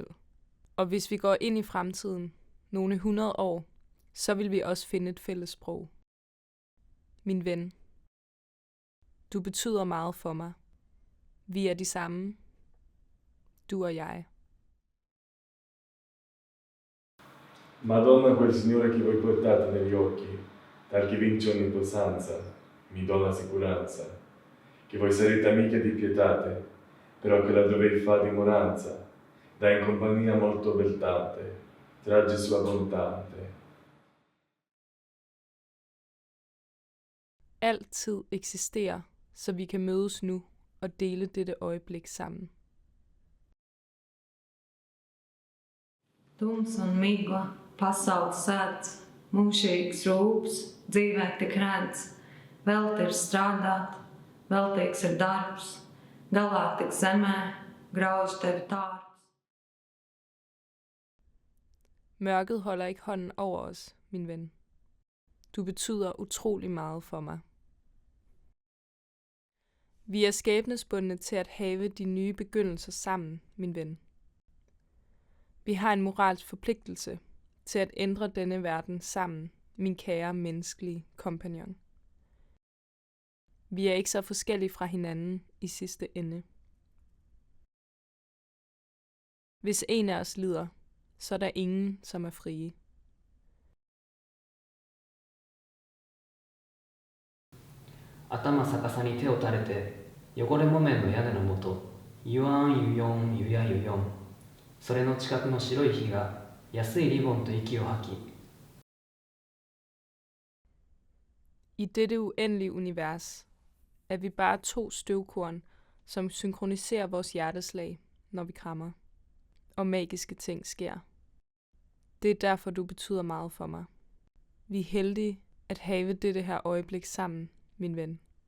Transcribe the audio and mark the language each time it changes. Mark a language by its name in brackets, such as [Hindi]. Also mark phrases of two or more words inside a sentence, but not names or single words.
[Danish] Og hvis vi går ind i fremtiden, nogle 100 år, så vil vi også finde et fælles sprog. Min ven, du betyder meget for mig. Vi er de samme, du og jeg. [Italian] Madonna, quel Signore che voi portate negli occhi, tal che vince ogni possanza, mi do la sicurezza, che voi sarete amiche di pietate, però che la dove fa dimoranza, da in compagnia molto beltate, tragge sua bontante. [Danish] Altid eksisterer, så vi kan mødes nu og dele dette øjeblik sammen. [Latvian] Tums un migla, pasaules sēdz, mūžīgs rūps, dzīvē tik redz, velti ir strādāt, veltīgs ir darbs, galā tik zemē, grauž tevi tārps. [Danish] Mørket holder ikke hånden over os, min ven. Du betyder utrolig meget for mig. Vi er skæbnesbundne til at have de nye begyndelser sammen, min ven. Vi har en moralsk forpligtelse til at ændre denne verden sammen, min kære menneskelige kompagnon. Vi er ikke så forskellige fra hinanden i sidste ende. Hvis en af os lider, så er der ingen, som er frie. [Japanese] 頭逆さに手を垂れて汚れ木綿の屋根のもとゆわんゆよんゆやゆよんそれの近くの白い火が安いリボンと息を吐き [Danish] I dette uendelige univers er vi bare to støvkorn, som synkroniserer vores hjerteslag, når vi krammer, og magiske ting sker. Det er derfor, du betyder meget for mig. Vi er heldige at have dette her øjeblik sammen, min ven.